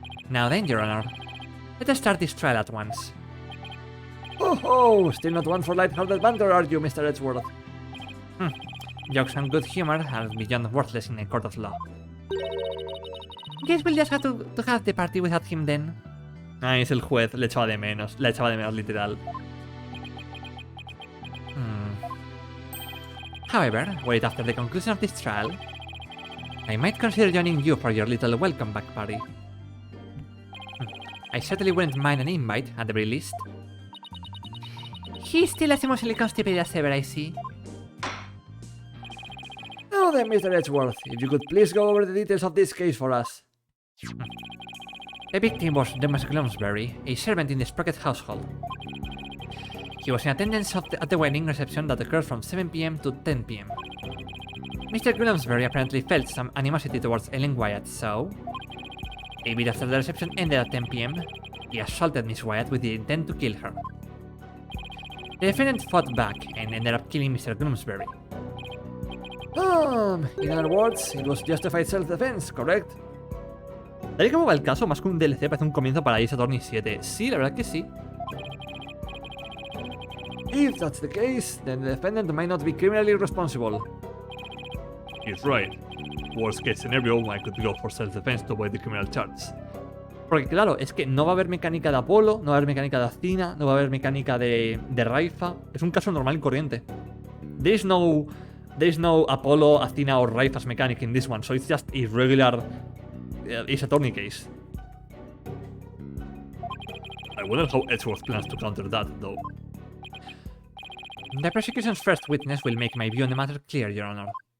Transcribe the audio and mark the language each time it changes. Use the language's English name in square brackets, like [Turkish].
[English] Now then, Your Honor, let us start this trial at once. Oh, still not one for light-hearted banter, are you, Mr. Edgeworth? Jokes and good humor are beyond worthless in a court of law. Guess we'll just have to have the party without him then. [Spanish] Ah, es el juez, le echaba de menos, literal. [English] However, were it after the conclusion of this trial, I might consider joining you for your little welcome back party. I certainly wouldn't mind an invite, at the very least. He's still as emotionally constipated as ever, I see. Now then, Mr. Edgeworth, if you could please go over the details of this case for us. The victim was Thomas Glumsbury, a servant in the Sprocket household. He was in attendance at the wedding reception that occurred from 7 PM to 10 PM. Mr. Glumsbury apparently felt some animosity towards Ellen Wyatt, so... A bit after the reception ended at 10 PM, he assaulted Miss Wyatt with the intent to kill her. The defendant fought back and ended up killing Mr. Glumsbury. In other words, it was justified self-defense, correct? [Spanish] Tal y como va el caso, más que un DLC parece un comienzo para Ace Attorney 7. Sí, la verdad que sí. [English] If that's the case, then the defendant might not be criminally responsible. He's right. Worst case scenario, I could go for self-defense to avoid the criminal charge. [Spanish] Porque claro, es que no va a haber mecánica de Apolo, no va a haber mecánica de Athena, no va a haber mecánica de Raifa. Es un caso normal y corriente. [English] There is no Apollo, Athena or Raifa's mechanic in this one, so it's just a regular Ace Attorney case. I wonder how Edgeworth plans to counter that, though. The prosecution's first witness will make my view on the matter clear, Your Honor.